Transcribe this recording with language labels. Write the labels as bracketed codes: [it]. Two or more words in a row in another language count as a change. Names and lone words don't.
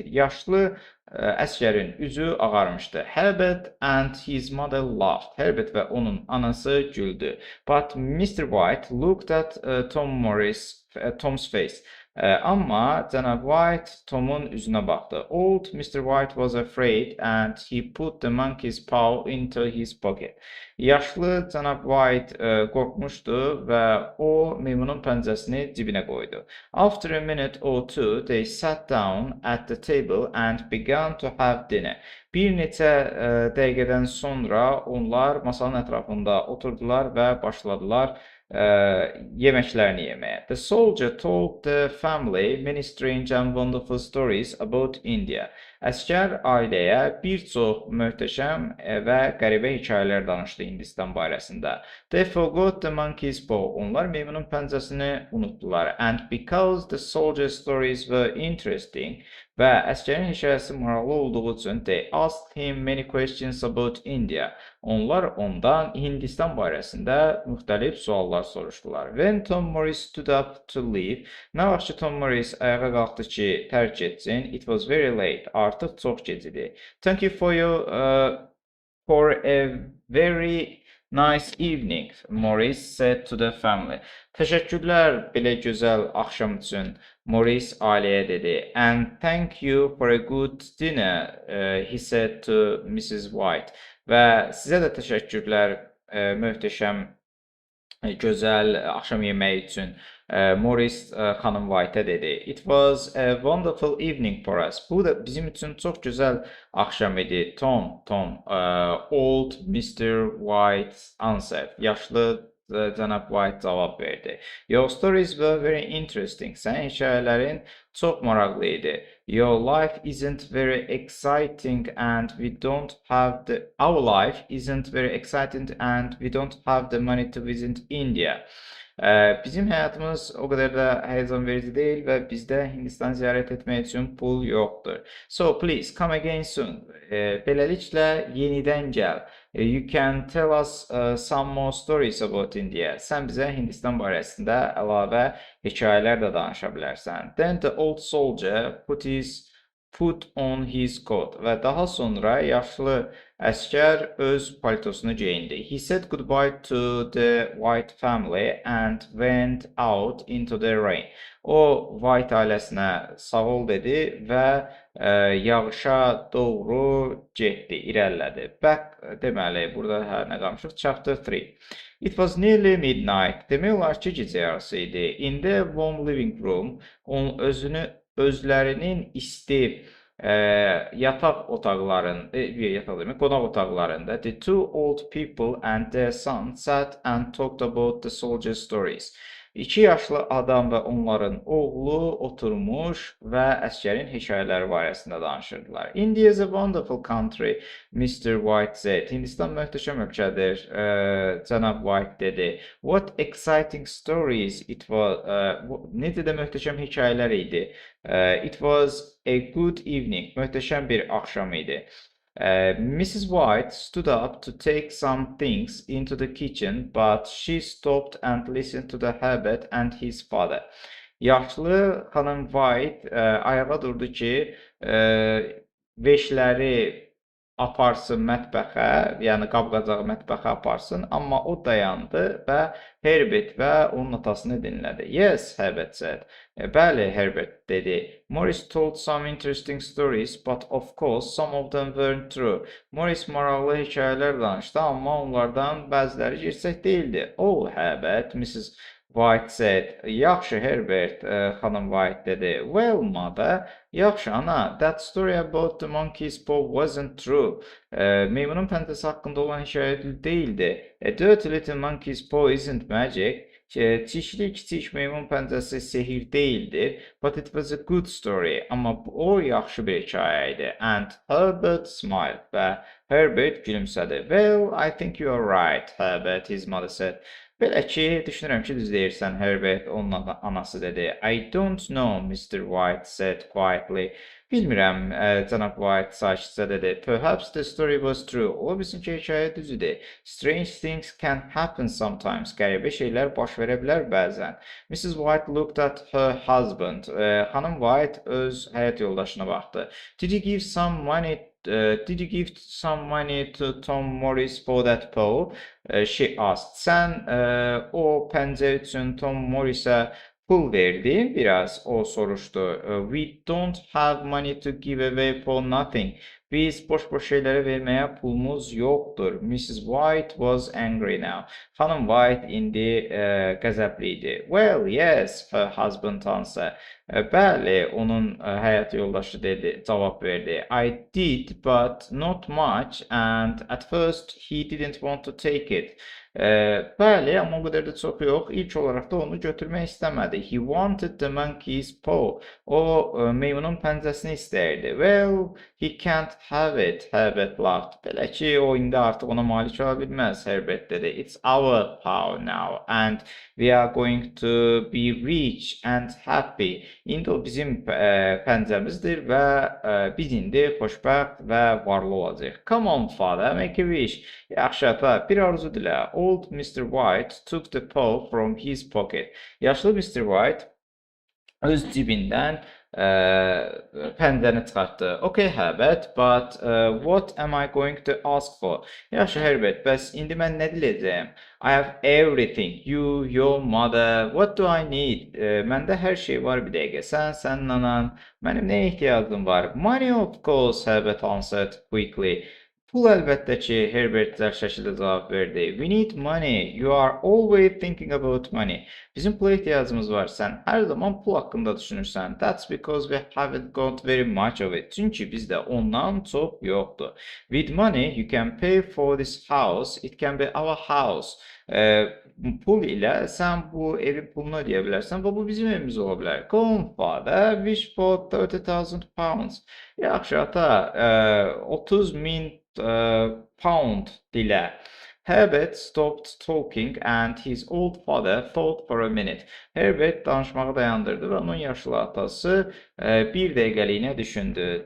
[az] Yaşlı əsgərin üzü ağarmışdı. [en] Herbert and his mother laughed. [az] Herbert və onun anası güldü. [en] But Mr. White looked at Tom's face. [az] Amma cənab White Tomun üzünə baxdı. [en] Old Mr. White was afraid and he put the monkey's paw into his pocket. [az] Yaşlı cənab White qorxmuşdu və o meymunun pəncəsini cibinə qoydu. [en] After a minute or two, they sat down at the table and began to have dinner. [az] Bir neçə dəqiqədən sonra onlar masanın ətrafında oturdular və başladılar yeməklərini yeməyə. [en] The soldier told the family many strange and wonderful stories about India. [az] Əskər ailəyə bir çox möhtəşəm və qəribə hekayələr danışdı Hindistan barəsində. [en] They forgot the monkey's paw. [az] Onlar meymunun pəncəsini unutdular. [en] And because the soldier's stories were interesting [az] və əskərin hekayəsi maraqlı olduğu üçün [en] they asked him many questions about India. [az] Onlar ondan Hindistan barəsində müxtəlif suallar soruşdular. [en] When Tom Morris stood up to leave, [az] nə vaxt ki Tom Morris ayağa qalxdı ki, tərk etsin, [en] it was very late. [az] Artıq çox gec idi. [en] Thank you for a very nice evening, Morris said to the family. [az] Təşəkkürlər belə gözəl axşam üçün, Morris ailəyə dedi. [en] And thank you for a good dinner, he said to Mrs. White. [az] Və sizə də təşəkkürlər möhtəşəm, gözəl axşam yeməyi üçün, Morris xanım White-ə dedi. [en] It was a wonderful evening for us. [az] Bu da bizim üçün çox gözəl axşam idi. [en] Tom, old Mr. White answered. [az] Yaşlı cənab White cavab verdi. [en] Your stories were very interesting. [az] Sənin hekayələrin çox maraqlı idi. [en] Your life isn't very exciting and we don't have our life isn't very exciting and we don't have the money to visit India. [az] Bizim həyatımız o qədər də həyəcan verici deyil və bizdə Hindistan ziyarət etmək üçün pul yoxdur. [en] So please come again soon. [az] Beləliklə yenidən gəl. [en] You can tell us some more stories about India. [az] Sən bizə Hindistan barəsində əlavə hekayələr də danışa bilərsən. [en] Then the old soldier put on his coat [az] və daha sonra yaşlı əskər öz paltosunu geyindi. [en] He said goodbye to the White family and went out into the rain. [az] O White ailəsinə sağ ol dedi və yağışa doğru getdi, irəlilədi. Back deməli, burada nə qalmışıq? [en] Chapter 3. It was nearly midnight. [az] Demək olar ki, gecə yarısı idi. [en] In the warm living room, [az] özlərinin isti yataq otaqlarında, qonaq otaqlarında, [en] the two old people and their son sat and talked about the soldier stories. [az] 2 yaşlı adam və onların oğlu oturmuş və əsgərin hekayələri barəsində danışırdılar. [en] India is a wonderful country, Mr. White said. [az] Hindistan möhtəşəm ölkədir, cənab White dedi. [en] What exciting stories it was. [az] Necə də möhtəşəm hekayələr idi. [en] It was a good evening. [az] Möhtəşəm bir axşam idi. [en] Mrs. White stood up to take some things into the kitchen, but she stopped and listened to the Herbert and his father. [az] Yaşlı xanım White ayağa durdu ki, veşləri aparsın mətbəxə, yəni qab-qacağı mətbəxə aparsın, amma o dayandı və Herbert və onun atasını dinlədi. [en] Yes, Herbert said. [az] Bəli, Herbert dedi. [en] Morris told some interesting stories, but of course some of them weren't true. [az] Morris maraqlı hekayələr danışdı, amma onlardan bəziləri gerçək değildi. [en] Oh, Herbert, Mrs. White said. [az] Yaxşı, Herbert, xanım White dedi. [en] Well, mother, [az] yaxşı, ana, [en] that story about the monkey's paw wasn't true. [az] Meymunun pəncəsi haqqında olan hekayə değildi. [en] A dirty little monkey's paw isn't magic. [az] Çişli kiçik meymun pəncəsi sehir değildir. [en] But it was a good story. [az] Amma o yaxşı bir hekayə idi. [en] And Herbert smiled. [az] Və Herbert gülümsədi. [en] Well, I think you are right, Herbert, his mother said. [az] Belə ki, düşünürəm ki, düz deyirsən, Herbert, onun anası dedi. [en] I don't know, Mr. White said quietly. [az] Bilmirəm, cənab White sakitcə dedi. [en] Perhaps the story was true. [az] Ola bilsin ki, hekayə düz idi. [en] Strange things can happen sometimes. [az] Qəribə şeylər baş verə bilər bəzən. [en] Mrs. White looked at her husband. [az] Xanım White öz həyat yoldaşına baxdı. [en] Did you give some money to Tom Morris for that paw? She asked. [az] Sən o pəncə üçün Tom Morris'ə pul verdin? Biraz o soruşdu. [en] We don't have money to give away for nothing. [az] Biz boş-boş şeyləri verməyə pulumuz yoxdur. [en] Mrs. White was angry now. [az] Xanım White indi qəzəbli idi. [en] Well, yes, her husband answered. [az] Bəli, onun həyat yoldaşı dedi, cavab verdi. [en] I did, but not much, and at first he didn't want to take it. [az] Bəli, amma o qədər də çox yox. İlk olaraq da onu götürmək istəmədi. [en] He wanted the monkey's paw. [az] O, meymunun pəncəsini istəyirdi. [en] Well, he can't have it, Herbert laughed. [az] Belə ki, o indi artıq ona malik ola bilməz, Herbert dedi. [en] It's our paw now, and we are going to be rich and happy. [az] İndi o bizim pəncəmizdir və biz indi xoşbəxt və varlı olacaq. [en] Come on, father, make a wish. [az] Yaxşı, ata, bir arzu dilə. [en] Old Mr. White took the paw from his pocket. [az] Yaşlı Mr. White öz cibindən pəncəni çıxartdı. [en] Okay, Herbert, but what am I going to ask for? [az] Yaxşı, Herbert, bəs indi mən nə diləyəcəyəm? [en] I have everything. You, your mother. What do I need? [az] Məndə hər şey var bir dəqiqə. Sən, sənin anan. Mənim nəyə ehtiyacım var? [en] Money, of course, Herbert answered quickly. [az] Pul əlbəttə ki, Herbert zərf şəkildə cavab verdi. [en] We need money. You are always thinking about money. [az] Bizim pula ehtiyacımız var. Sən hər zaman pul haqqında düşünürsən. [en] That's because we haven't got very much of it. [az] Çünki bizdə ondan çox yoxdur. [en] With money, you can pay for this house. It can be our house. [az] Pul ilə sən bu evin pulunu ödeyə bilərsən və bu bizim evimiz ola bilər. [en] Come, father, wish for 30,000 pounds. [az] Yaxşı, ata, 30,000 pound dilə. [en] Herbert stopped talking and his old father thought for a minute. [az] Herbert danışmağı dayandırdı və onun yaşlı atası bir dəqiqəliyinə düşündü.